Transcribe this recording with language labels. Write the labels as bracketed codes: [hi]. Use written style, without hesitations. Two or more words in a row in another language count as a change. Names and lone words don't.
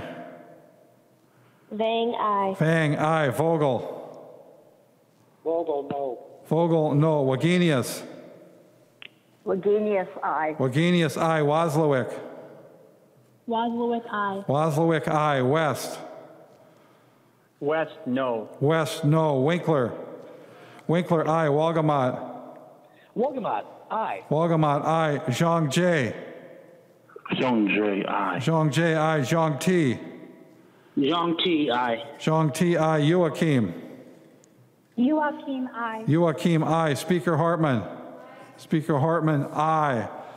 [en] Vang, I. Vang, I. Vogel. Vogel, no. Vogel, no. Wagenius. Wagenius, I. Wagenius, I. Wozlowick. Wozlowick, I. Wozlowick, I. West. West, no. West, no. Winkler. Winkler, I. Walgamot. Wolgamott, I. Walgamot, I. Zhang J. Zhang J, aye. Zhang J, I. Zhang T. Zhang T, I. Zhang T, I. Joachim. Joachim, I. Joachim, I. Speaker Hartman. Speaker Hartman, I.